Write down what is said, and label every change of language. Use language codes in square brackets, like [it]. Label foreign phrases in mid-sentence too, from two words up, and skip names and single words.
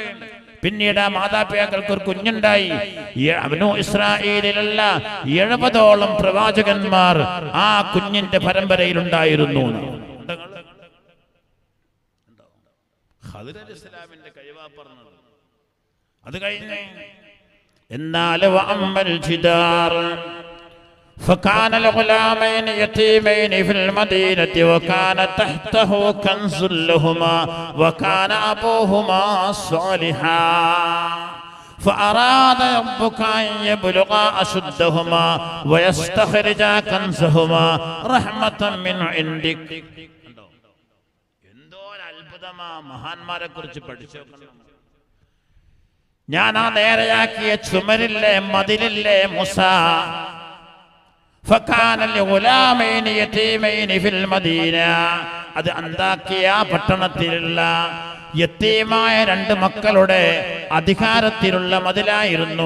[ml] പിന്നീട് ആ മാതാപിതാക്കൾക്ക് ഒരു കുഞ്ഞുണ്ടായി. ബനൂ ഇസ്രായേലിലുള്ള 70ഓളം പ്രവാചകന്മാർ ആ കുഞ്ഞിന്റെ പരമ്പരയിലുണ്ടായിരുന്നു. ഖദർ അലൈഹിസ്സലാമിന്റെ കഴിവാ പറഞ്ഞത്. അത് കഴിഞ്ഞ് എന്നാൽ [ar] وأما الجدار فكان لغلامين يتيمين في المدينة وكان تحته كنز لهما وكان أبوهما صالحا فأراد ربك أن يبلغا أشدهما ويستخرجا كنزهما رحمة من عندك. [ml] മഹാന്മാരെ കുറിച്ച് പഠിച്ചു. ഞാൻ ആ നേരെയാക്കിയ ചുമരില്ലേ മതിലില്ലേ മുസ, അത് അന്താക്കിയ പട്ടണത്തിലുള്ള യതീമായ 2 മക്കളുടെ അധികാരത്തിലുള്ള മതിലായിരുന്നു.